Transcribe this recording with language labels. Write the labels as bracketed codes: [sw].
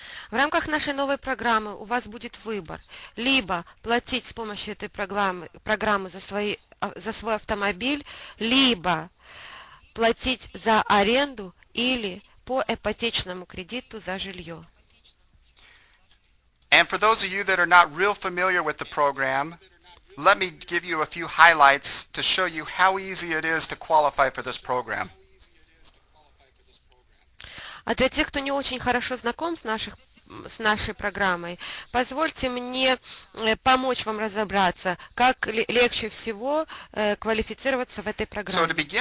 [ru] В рамках нашей новой программы у вас будет выбор. Либо платить с помощью этой программы за свой автомобиль, либо платить за аренду или по ипотечному кредиту за жилье. [en] And for those of you that are not real familiar with the program, let me give you a few highlights to show you how easy it is to qualify for this program. [ru] А для тех, кто не очень хорошо знаком с нашей программой, позвольте мне помочь вам разобраться, как легче всего квалифицироваться в этой программе.